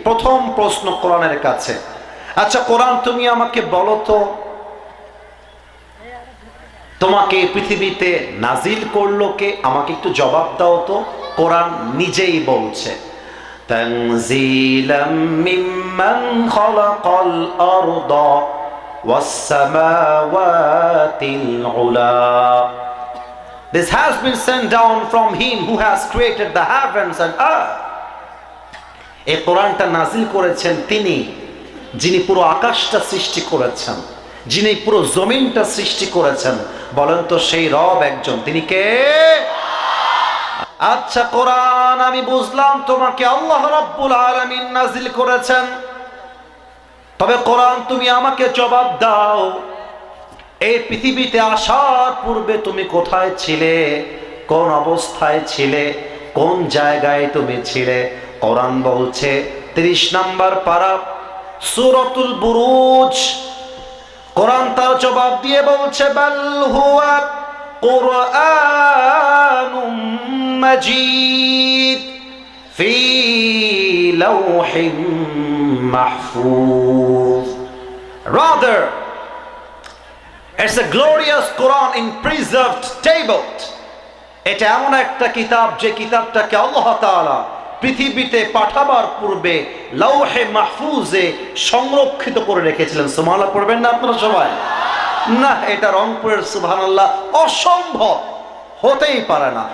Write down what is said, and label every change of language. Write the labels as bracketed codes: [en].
[bn] প্রথম প্রশ্ন কোরআনের কাছে, আচ্ছা কোরআন তুমি আমাকে বলো তো, তোমাকে পৃথিবীতে নাজিল করলো কে? আমাকে একটু জবাব দাও তো। কোরআন নিজেই বলছে, [ar] তানজিলাম মিম্মান খালাকাল আরদা ওয়াস সামাওয়াতিল উলা। [en] This has been sent down from him who has created the heavens and earth. [bn] এই কোরআনটা নাজিল করেছেন তিনি, যিনি পুরো আকাশটা সৃষ্টি করেছেন, যিনি পুরো জমিনটা সৃষ্টি করেছেন। বলেন তো সেই রব একজন, তিনি কে? আচ্ছা কোরআন আমি বুঝলাম তোমাকে আল্লাহ রাব্বুল আলামিন নাজিল করেছেন, তবে কোরআন তুমি আমাকে জবাব দাও, এই পৃথিবীতে আসার পূর্বে তুমি কোথায় ছিলে, কোন অবস্থায় ছিলে, কোন জায়গায় তুমি ছিলে? কোরআন বলছে 30 নম্বর পারা সূরাতুল বুরুজ, কোরআন তার জবাব দিয়ে বলছে [ar] বাল হুয়া কুরআনুম মাজিদ ফি লাওহিম মাহফুজ। [en] Rather, it's a glorious Quran in preserved tablet. [bn] এটা এমন একটা কিতাব যে কিতাবটাকে আল্লাহ তাআলা পৃথিবীতে পাঠাবার পূর্বে লাওহে মাহফুজে সংরক্ষিত করে রেখেছিলেন। সুবহানাল্লাহ পড়বেন না আপনারা সবাই? না, এটা রংপুরের সুবহানাল্লাহ অসম্ভব, হতেই পারে না।